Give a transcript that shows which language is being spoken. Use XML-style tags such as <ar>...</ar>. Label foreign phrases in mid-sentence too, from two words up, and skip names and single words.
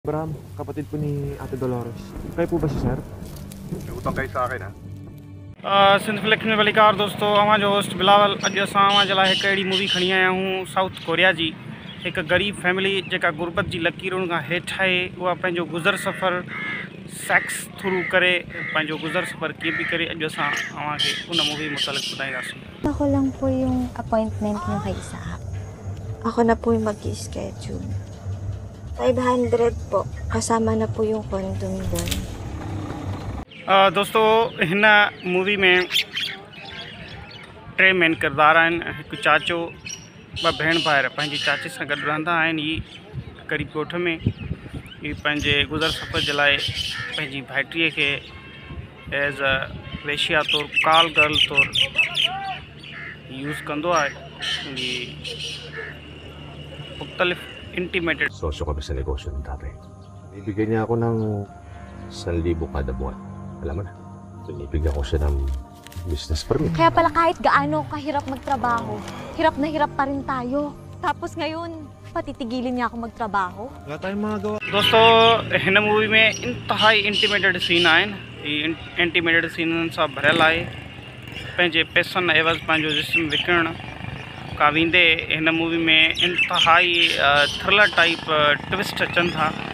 <tl>Bram, kapatid po ni Ate Dolores. Kayo po ba si sir? May utang kayo sa akin, ha?</tl> <sd>सिंध में वलीकार दोस्तों अवां जो होस्ट बिलावल अज असां अवां जे लाइ हिकु अहिड़ी मूवी खणी आया हूँ साउथ कोरिया जी। हिकु ग़रीब फैमिली जेका गुरबत जी लकीरुनि खां हेठि आहे उहा पंहिंजो गुज़र सफ़र</sd> <en>sex through</en> <sd>करे पंहिंजो गुज़र सफ़र कीअं बि करे अॼु असां अवांखे उन मूवी मुतलिक़ ॿुधाईंदासीं।</sd> <tl>Ako lang po yung appointment niyo kay Isaac. Ako na po yung mag-i-schedule. 500 po. Kasama na po yung condom doon.</tl> <sd>दोस्तों हिन मूवी में टे मेन किरदार आहिनि। हिकु चाचो ॿ भेण भाउर पंहिंजी चाचे सां गॾु रहंदा आहिनि। ही ग़रीब ॻोठ में ही पंहिंजे गुज़र सफ़र जे लाइ पंहिंजी भाइटीअ खे</sd> <en>as a</en> <sd>वेशिया तौरु</sd> <en>call girl</en> <sd>तौरु यूज़ कंदो आहे। ही मुख़्तलिफ़ इंटीमेटेड</sd> <tl>Sosyo kami sa negosyo ng tatay. Bibigyan niya ako ng 1,000 kada buwan. Alam mo na, binibigyan ko siya ng</tl> <en>business permit.</en> <tl>Kaya pala kahit gaano kahirap magtrabaho, hirap na hirap pa rin tayo. Tapos ngayon, patitigilin niya ako magtrabaho. Wala tayong mga gawa.</tl> <sd>दोस्तों हिन मूवी में इंतहाई</sd> <en>intimated scene</en> <sd>आहिनि। ही इंटीमेटेड सीननि सां भरियल आहे। पंहिंजे पैसनि एवज़ पंहिंजो जिस्म विकिणणु कावींदे हिन मूवी में इंतहाई</sd> <en>thriller type twist</en> <sd>अचनि था।</sd>